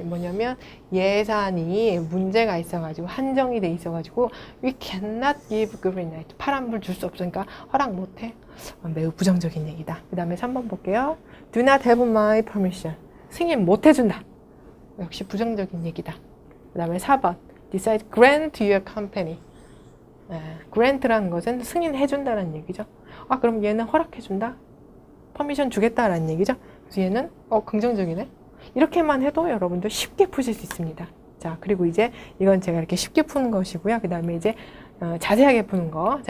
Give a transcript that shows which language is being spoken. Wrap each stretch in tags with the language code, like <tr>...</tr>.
<ko>뭐냐면, 예산이 문제가 있어가지고, 한정이 돼 있어가지고,</ko> <en>we cannot give green light.</en> <ko>파란불 줄 수 없으니까 허락 못해. 매우 부정적인 얘기다. 그 다음에 3번 볼게요.</ko> <en>Do not have my permission.</en> <ko>승인 못 해준다. 역시 부정적인 얘기다. 그 다음에 4번.</ko> <en>Decide grant to your company.</en> <ko>grant라는 것은 승인해준다는 얘기죠. 그럼 얘는 허락해준다? 퍼미션 주겠다라는 얘기죠. 그래서 얘는 긍정적이네. 이렇게만 해도 여러분들 쉽게 푸실 수 있습니다. 자, 그리고 이제 이건 제가 이렇게 쉽게 푸는 것이고요. 그 다음에 이제 자세하게 푸는 거.</ko>